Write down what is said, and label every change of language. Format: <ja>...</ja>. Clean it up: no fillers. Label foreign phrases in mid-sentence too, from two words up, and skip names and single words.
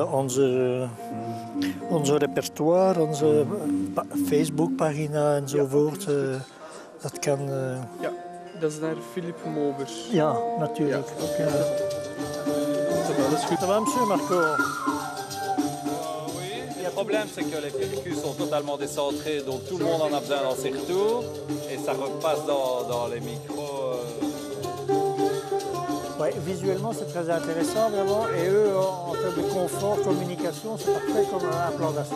<nl>onze repertoire, onze Facebookpagina enzovoort. Dat kan... Ja, dat is naar Philippe Maubers. Ja, natuurlijk. Ja. Dat is goed.</nl> <fr>Ça va, monsieur Marco? Le problème, c'est que les percus sont totalement décentrés, donc tout le monde en a besoin dans ses retours, et ça repasse dans les micros. Ouais, visuellement, c'est très intéressant, vraiment. Et eux, en termes de confort, communication, c'est parfait comme implantation.</fr>